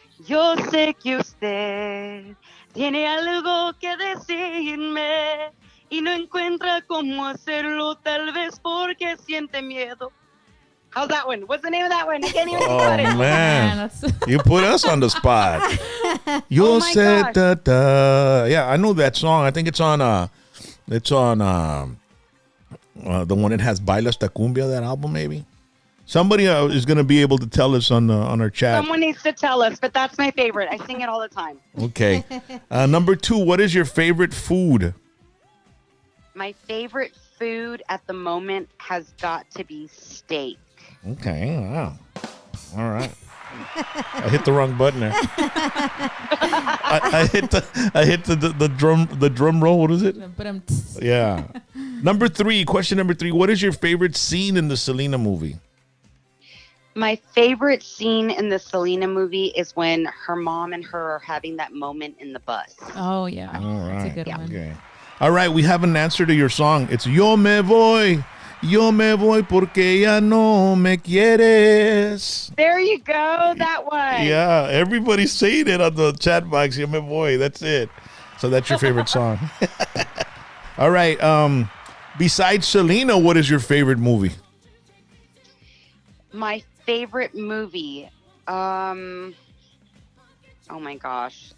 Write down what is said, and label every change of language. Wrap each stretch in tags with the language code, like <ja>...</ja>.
<es>Yo sé que usted tiene algo que decirme y no encuentra cómo hacerlo, tal vez porque siente miedo.</es> <en>How's that one? What's the name of that one? I can't even think about it. Oh, man. You put us on the spot.</en> <es>Yo sé,</es> <en>da, da. Yeah, I know that song. I think it's on It's on the one that has Baila Esta Cumbia, that album, maybe. Somebody is going to be able to tell us on our chat. Someone needs to tell us, but that's my favorite. I sing it all the time. Okay. Number 2, what is your favorite food? My favorite food at the moment has got to be steak. Okay. Wow. All right. I hit the wrong button there. I hit the drum roll. What is it? Yeah. Question number 3. What is your favorite scene in the Selena movie? My favorite scene in the Selena movie is when her mom and her are having that moment in the bus. Oh, yeah. All right. That's a good one. Okay. All right. We have an answer to your song. It's</en> <es>Yo me voy porque ya no me quieres.</es> <en>There you go. That one. Yeah. Everybody's saying it on the chat box.</en> <es>Yo me voy.</es> <en>That's it. So that's your favorite song. All right. Besides Selena, what is your favorite movie? My favorite movie. Oh my gosh.</en>